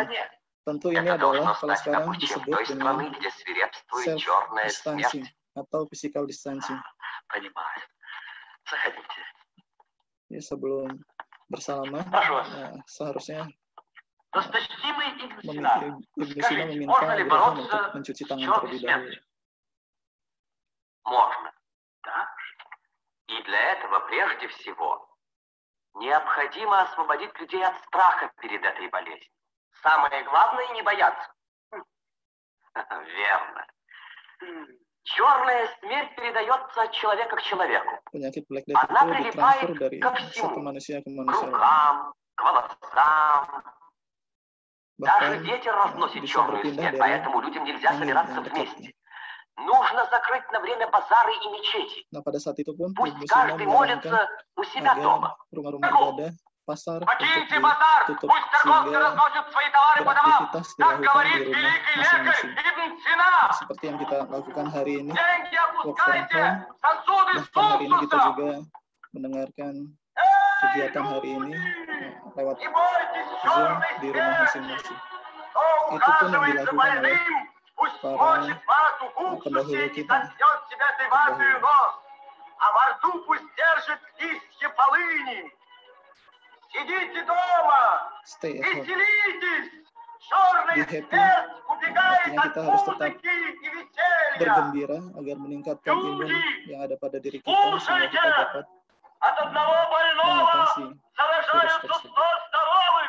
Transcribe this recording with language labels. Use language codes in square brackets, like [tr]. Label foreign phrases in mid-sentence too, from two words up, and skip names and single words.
[id] Tentu ini adalah kalau sekarang disebut dengan self-distancing atau [en] physical distancing. [id] Ya, sebelum bersalaman, seharusnya Ibnu Sina meminta Abu Rayhan untuk mencuci tangan terlebih dahulu. [ru] Можно, да? И для этого прежде всего необходимо освободить людей от страха перед этой болезнью. Самое главное не бояться. Верно. Черная смерть передается от человека к человеку. [id] Penyakit [en] Black Death [id] itu ditransfer dari satu manusia ke manusia lain. [ru] К волосам. Даже [id] Bahkan [ru] ветер разносит [id] bisa [ru] черную [id] berpindah [ru] смерть, [id] dari [ru] поэтому людям нельзя [id] angin [ru] собираться [id] yang [ru] вместе. [id] dekatnya. [ru] Нужно закрыть на время базары и мечети. [id] Nah, pada saat itu pun [ru] Пусть [id] Ibnu Sina [ru] каждый [id] menyarankan [ru] молится у себя дома. [id] agar rumah-rumah ibadah, pasar untuk [ru] Покиньте базар, [id] ditutup [ru] пусть торговцы [id] sehingga [ru] разносят свои товары по домам. [id] beraktivitas [ru] Как [id] dilakukan di [ru] говорит [id] rumah [ru] великий лекарь [id] masing-masing. [ru] Ибн Сина, [id] Seperti yang kita lakukan hari ini, [ru] деньги [en] work from [ru] опускайте, [en] home. [ru] сосуды с [id] Bahkan hari ini kita [ru] уксусом. [id] juga mendengarkan kegiatan hari ini lewat [ru] Не бойтесь [id] Zoom [ru] черной [id] di rumah [ru] смерти. [id] masing-masing. [ru] Кто [id] Itu pun yang [ru] ухаживает за [id] dilakukan oleh [ru] больным, пусть [id] para [ru] мочит вату в [id] pendahulu [ru] уксусе и [id] kita. [ru] сотрет себя этой ватой нос. А во рту пусть держит листья полыни. Сидите дома, [en] Stay at home. [ru] веселитесь. Черная [en] Be happy. [ru] смерть убегает [id] Artinya [ru] от [id] kita harus tetap [ru] музыки и веселья. [id] bergembira agar meningkatkan imun yang ada pada diri kita sehingga kita dapat [ru] От одного больного [id] mengatasi [ru] заражаются [id] virus [ru] 100 здоровых.